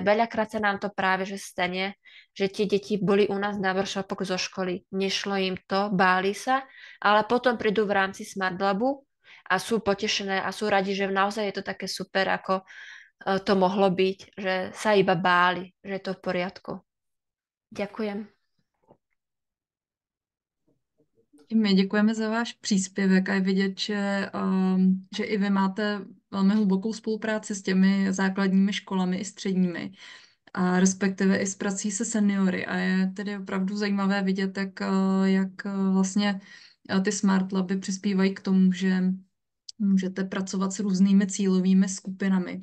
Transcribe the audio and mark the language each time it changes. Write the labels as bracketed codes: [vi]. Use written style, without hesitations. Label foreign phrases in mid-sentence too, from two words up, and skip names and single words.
[sk] Veľakrát sa nám to práve že stane, že tie deti boli u nás na workshopoch zo školy, nešlo im to, báli sa, ale potom prídu v rámci Smart Labu a sú potešené a sú radi, že naozaj je to také super, ako to mohlo byť, že sa iba báli, že je to v poriadku. Ďakujem. [cs] My děkujeme za váš příspěvek a je vidět, že i vy máte velmi hlubokou spolupráci s těmi základními školami i středními a respektive i s prací se seniory. A je tedy opravdu zajímavé vidět, jak vlastně ty Smart Laby přispívají k tomu, že můžete pracovat s různými cílovými skupinami.